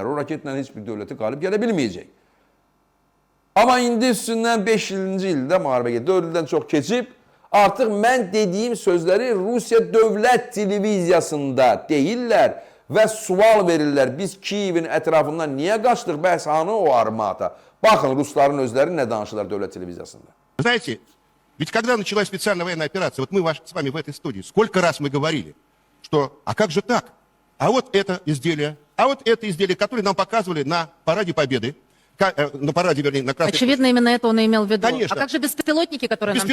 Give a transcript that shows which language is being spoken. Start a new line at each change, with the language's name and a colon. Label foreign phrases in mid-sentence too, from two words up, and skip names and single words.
Azerbaijani: O raketlə heç bir dövləti qalib gələ bilməyəcək. Amma indi üstündən 5-ci ildə müharibə gedir. 4 ildən çox keçib. Artıq mən dediyim sözləri Rusiya dövlət televiziyasında deyirlər və sual verirlər. Biz Kiyevin ətrafından niyə qaçdıq? Bəhs hanı o armata? Baxın Rusların özləri nə danışırlar dövlət televiziyasında.
Russian: Знаете, ведь когда началась специальная военная операция, вот мы с вами в этой студии, сколько раз мы говорили, что а как же так? А вот это изделие, которое нам показывали на параде Победы, на параде, вернее, на Красной Очевидно, именно это он и имел в виду. Конечно. А как же беспилотники, которые нам